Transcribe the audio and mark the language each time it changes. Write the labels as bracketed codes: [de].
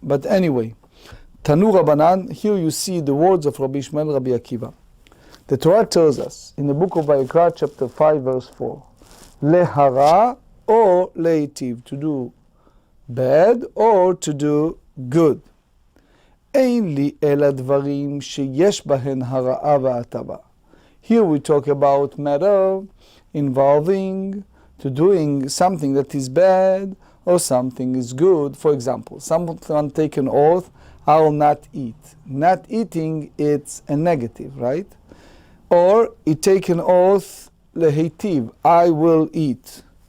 [en] But anyway, Tanu Rabbanan, here you see the words of Rabbi Ishmael Rabbi Akiva. The Torah tells us in the book of Vayikra, chapter 5, verse 4, Lehara or leitiv, to do bad or to do good. [he] אין לי אלא דברים שיש בהן הרעה והטבה. [en] Here we talk about matter involving to doing something that is bad or something is good. For example, someone take an oath, I will not eat. Not eating, it's a negative, right? Or he take an oath, lehitiv, I will eat.